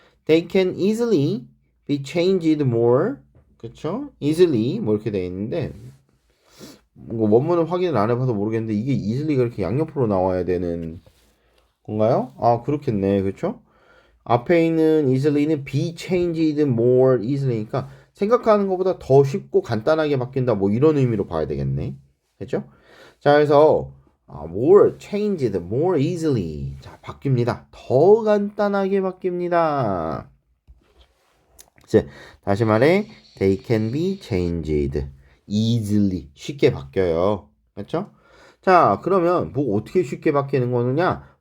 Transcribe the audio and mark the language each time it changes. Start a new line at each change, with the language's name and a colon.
English: They can easily be changed more.
Korean: 그쵸? easily 뭐 이렇게 되어 있는데 원문을 확인을 안 해봐서 모르겠는데 이게 easily가 이렇게 양옆으로 나와야 되는 건가요? 아, 그렇겠네. 그쵸? 앞에 있는 easily는 be changed more easily니까 생각하는 것보다 더 쉽고 간단하게 바뀐다 뭐 이런 의미로 봐야 되겠네. 그쵸? 자, 그래서
English: more changed more easily.
Korean: 자, 바뀝니다. 더 간단하게 바뀝니다. 이제 다시 말해
English: they can be changed easily.
Korean: 쉽게 바뀌어요. 그렇죠? 자, 그러면 뭐 어떻게 쉽게 바뀌는 거느냐?